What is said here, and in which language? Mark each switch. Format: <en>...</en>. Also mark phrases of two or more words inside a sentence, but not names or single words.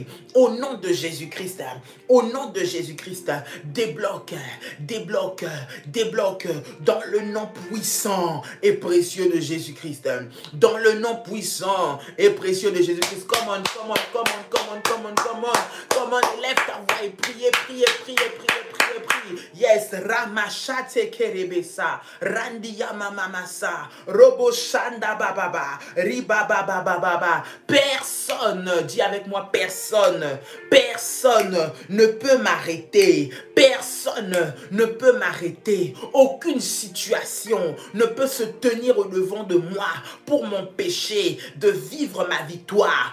<fr>Au nom de Jésus-Christ, au nom de Jésus-Christ, débloque dans le nom puissant et précieux de Jésus-Christ. Dans le nom puissant et précieux de Jésus-Christ.</fr> <en>Come on.</en> <fr>Élève ta voix et prie. Yes, Ramachate Kerebesa, Randia Mamamasa, Robo Shanda Bababa, Riba Baba. Personne, dis avec moi, personne ne peut m'arrêter. Personne ne peut m'arrêter. Aucune situation ne peut se tenir au devant de moi pour m'empêcher de vivre ma victoire.</fr>